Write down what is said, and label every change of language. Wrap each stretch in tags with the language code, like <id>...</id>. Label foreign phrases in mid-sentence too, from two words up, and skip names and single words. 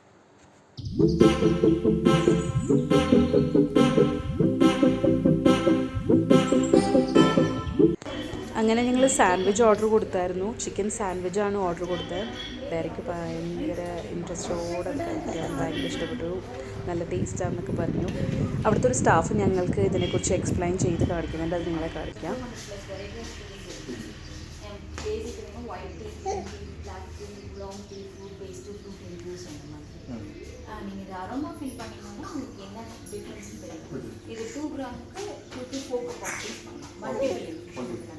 <ml>അങ്ങനെ ഞങ്ങൾ സാൻഡ്വിച്ച് ഓർഡർ കൊടുത്തായിരുന്നു. ചിക്കൻ സാൻഡ്വിച്ചാണ് ഓർഡർ കൊടുത്തത്. ഡയറക്റ്റ് ഭയങ്കര ഇൻട്രസ്റ്റോടെ കഴിക്കാൻ ഭയങ്കര ഇഷ്ടപ്പെട്ടു, നല്ല ടേസ്റ്റാണെന്നൊക്കെ പറഞ്ഞു. അവിടുത്തെ ഒരു സ്റ്റാഫ് ഞങ്ങൾക്ക് ഇതിനെക്കുറിച്ച് എക്സ്പ്ലെയിൻ ചെയ്ത് കാണിക്കുന്നുണ്ട്. അത് നിങ്ങളെ കാണിക്കാം.</ml> <ta>நீங்கள் இது அரோமா ஃபில் பண்ணிங்கன்னா உங்களுக்கு என்ன டிஃப்ரென்ஸ் தெரியும். இது 2 கிராமுக்கு 2 to 4</ta> <en>cup of tea</en> <ta>மல்டிபிள்.</ta>